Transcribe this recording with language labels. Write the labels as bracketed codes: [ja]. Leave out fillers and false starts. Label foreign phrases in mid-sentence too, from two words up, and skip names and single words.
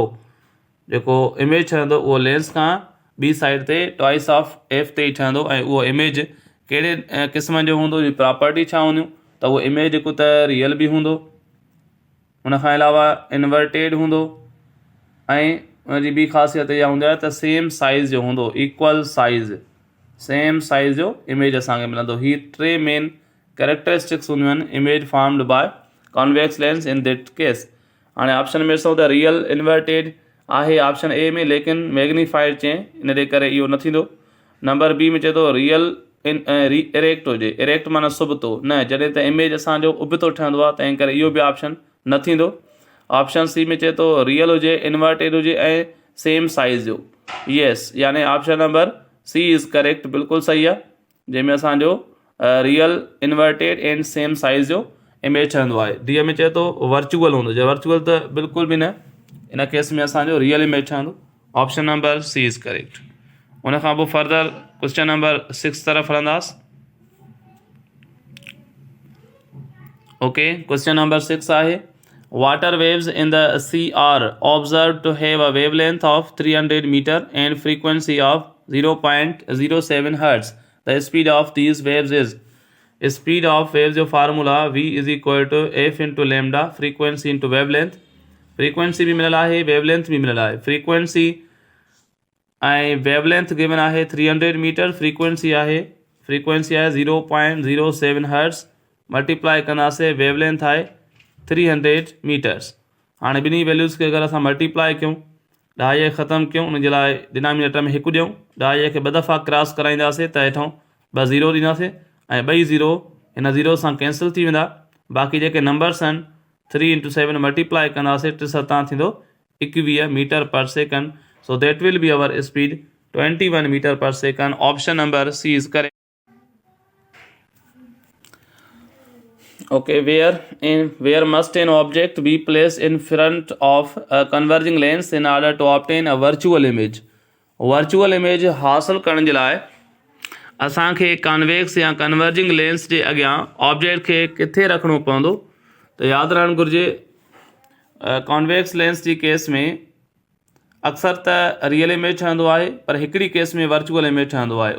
[sd] जेको इमेज ठहंदो उहो लेंस खां ॿी साइड ते [en] twice of F [sd] ते ई ठहंदो, ऐं उहो इमेज कहिड़े क़िस्म जो हूंदो, जी प्रॉपर्टी छा हूंदियूं, त उहो इमेज हिकु त रियल बि हूंदो, हुन खां अलावा इन्वर्टेड हूंदो, ऐं हुनजी ॿी ख़ासियत इहा हूंदी आहे त [en] same size [sd] जो हूंदो, [en] equal size, same size [sd] जो इमेज असांखे मिलंदो। ही टे [en] main characteristics [sd] हूंदियूं आहिनि [en] image formed by convex lens in that case. [sd] हाणे ऑप्शन में ॾिसूं त [en] real inverted [sd] आहे [en] option A [sd] में, लेकिन मैग्नीफाइड चए, इन जे करे इहो न थींदो। [en] number B [sd] में चए थो [en] real erect [sd] हुजे, इरेक्ट माना सुबतो न, जॾहिं त इमेज असांजो उबतो ठहंदो आहे, तंहिं करे इहो बि ऑप्शन न थींदो। [en] option C [sd] में चए थो रियल हुजे, इन्वर्टेड हुजे ऐं [en] same size [sd] जो, येस, यानी [en] option number C is correct, [sd] बिल्कुलु सही आहे, जंहिंमें असांजो [en] real inverted and same size [sd] जो इमेज ठहंदो आहे। डी में चए थो वर्चुअल हूंदो, जो वर्चुअल त बिल्कुलु बि न, इन केस में असांजो [en] real image [sd] ठहंदो। [en] option number C is correct. [sd] उन खां पोइ [en] further question number 6 [sd] तरफ़ हलंदासीं। [en] Okay, question number 6 आहे water waves in the sea are observed to have a wavelength of 300 meter and frequency of 0.07 hertz। The speed of these waves is. Speed of waves जो formula v is equal to F into lambda, frequency into wavelength। [sd] फ्रीक्वेंसी भी मिलियल आहे, वेवलेंथ भी मिलियल आहे। फ्रीक्वेंसी ऐं [en] wavelength given [sd] आहे 300 मीटर, फ्रीक्वेंसी आहे 0.07 हर्ट्ज, मल्टीप्लाई कंदासीं वेवलेंथ आहे 300 मीटर्स। हाणे ॿिन्ही वैल्यूज़ खे अगरि असां मल्टीप्लाई कयूं, ॾहाईअ ख़तमु कयूं, उनजे लाइ डिनोमिनेटर में 1 ॾियूं, ॾहाईअ खे 2 दफ़ा क्रॉस कराईंदासीं त हेठां 2 ज़ीरो ॾींदासीं, ऐं 2 ज़ीरो हिन ज़ीरो सां कैंसिल थी वेंदा। बाक़ी जेके नंबर्स आहिनि 3 into 7 मल्टीप्लाई कंदासीं, 3 7 थींदो 21 [en] meter per second. So that will be our speed 21 meter per second. Option number C is correct. Okay, where must an object be placed in front of a converging lens in order to obtain a virtual image? Virtual image [sd] हासिल करण जे लाइ असांखे कॉन्वेक्स या [en] converging lens [sd] जे अॻियां ऑब्जेक्ट खे किथे रखिणो पवंदो, त यादि रहणु घुरिजे [en] convex lens [sd] जी केस में अक्सर त [en] real image [sd] ठहंदो आहे, पर हिकिड़ी केस में [en] virtual image [sd] ठहंदो आहे।